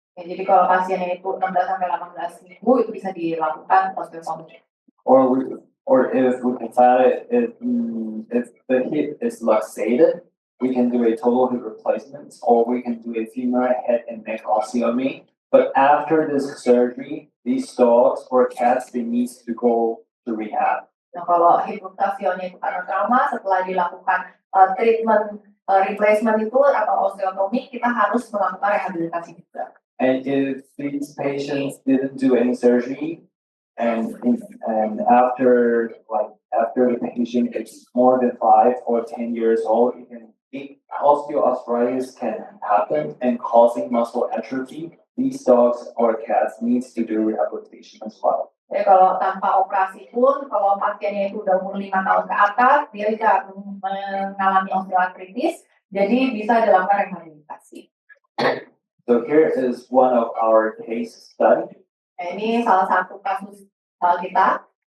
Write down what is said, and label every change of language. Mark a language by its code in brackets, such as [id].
[id] Jadi kalau pasiennya itu 16 sampai 18 minggu itu bisa dilakukan osteotomi. [en] Or if we can find it, if the hip is luxated, we can do a total hip replacement, or we can do a femur head and neck osteotomy. But after this surgery, these dogs or cats, they need to go to rehab. [id] Nah, kalau hip luxationnya itu karena trauma, setelah dilakukan treatment replacement itu atau osteotomi, kita harus melakukan rehabilitasi juga. [en] And if these patients didn't do any surgery, and after the patient is more than 5 or 10 years old, osteoarthritis can happen and causing muscle atrophy. These dogs or cats needs to do rehabilitation as well. [id] Jadi kalau tanpa operasi pun, kalau pasiennya itu udah umur 5 tahun ke atas, dia bisa mengalami osteoartritis, jadi bisa dilakukan rehabilitasi. [en] So here is one of our case study. [id] Nah, ini salah satu kasus kita.